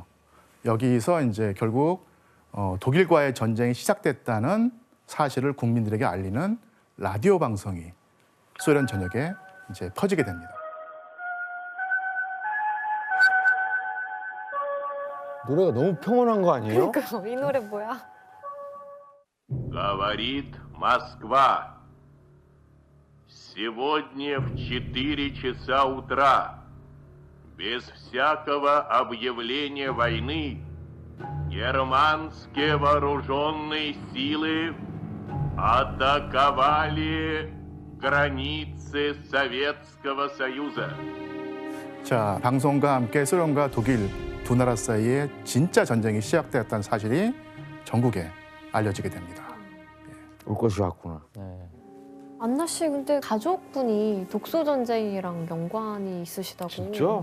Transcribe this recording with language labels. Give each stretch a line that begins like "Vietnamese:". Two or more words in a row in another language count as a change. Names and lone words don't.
Korean: 여기서 이제 결국 독일과의 전쟁이 시작됐다는 사실을 국민들에게 알리는 라디오 방송이 소련 전역에 이제 퍼지게 됩니다. 노래가 너무 평온한 거 아니에요? 그러니까 이 노래 뭐야?
Russian: Говорит Москва. Сегодня в 4 часа утра, без всякого объявления войны, германские вооруженные силы атаковали границы Советского Союза.
Korean: 자, 방송과 함께 소련과 독일 두 나라 사이에 진짜 전쟁이 시작되었다는 사실이 전국에 알려지게 됩니다. 올 것이 왔구나. 안나 씨 근데 가족분이 독소 전쟁이랑 연관이 있으시다고.